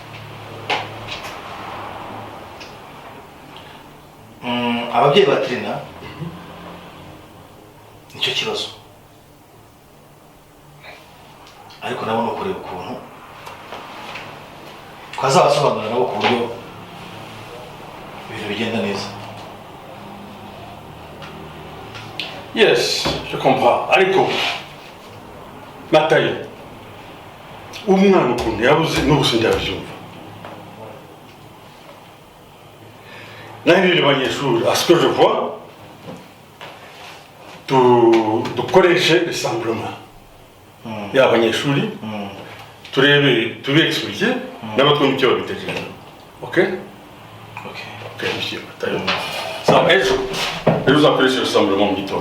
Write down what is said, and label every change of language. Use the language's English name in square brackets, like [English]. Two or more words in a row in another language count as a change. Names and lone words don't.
[Kinyarwanda] Ababyeyi ba Trina nicyo kibazo, ariko nabo ni ukureba ukuntu twazabasobanurira nabo ku buryo ibintu bigenda neza. [French] Yes, je comprends. [Kinyarwanda] Ariko Matayo, umwana ukuntu yabuze n'ubusa ndabyumva. [French] Naho les banyeshuri, à ce que je vois, [Kinyarwanda] dukoreshe rassemblement y'abanyeshuri turebe tubiexplique n'abatwumva icyo babitekereza. Okay? [French] Okay, monsieur Matayo. [Kinyarwanda] Ça, ejo uzakoresha rassemblement mu gitondo.